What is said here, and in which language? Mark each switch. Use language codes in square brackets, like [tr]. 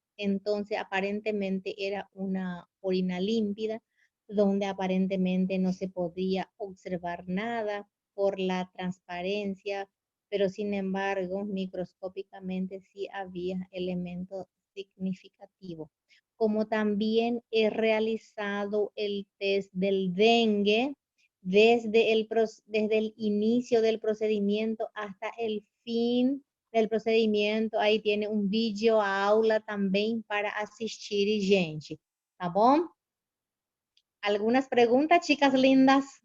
[es] Entonces, aparentemente era una orina límpida, donde aparentemente no se podía observar nada por la transparencia, pero sin embargo, microscópicamente sí había elementos significativos. Como también he realizado el test del dengue desde el inicio del procedimiento hasta el fin del procedimiento. [pt] Aí tem um vídeo aula também para assistir, gente. Tá bom? [es] Algunas preguntas, chicas lindas?